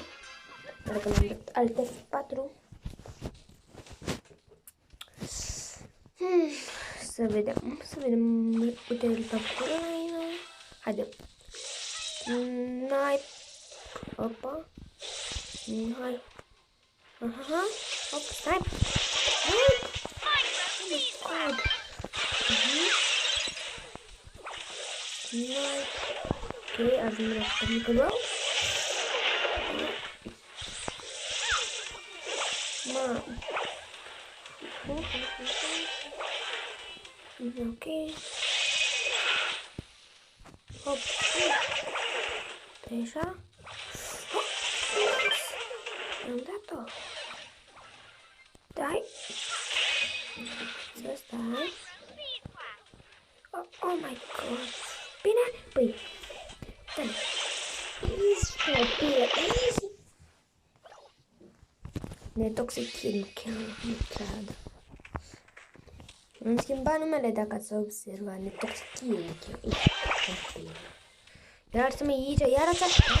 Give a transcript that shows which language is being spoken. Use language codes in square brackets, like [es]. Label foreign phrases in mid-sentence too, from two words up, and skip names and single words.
[ro] Dacă l-am dat alte 4. Să vedem. Uite-l pe acolo. Haide. Snipe. Opa. Hai. Aha. Hop, snipe. [en] Snipe. Oh my god. Snipe. [ro] Ok, ajungem la mică rău. Ma. Ok. Hop. Treja. Am dat-o. Stai. Să stai. [en] Oh my god. [ro] Bine? Păi. Stai. Easy, copilă, easy. Netoxic Kill, nu cred. Am schimbat numele dacă ați observat. Netoxic Kill. Iar să mă aici, iar așa.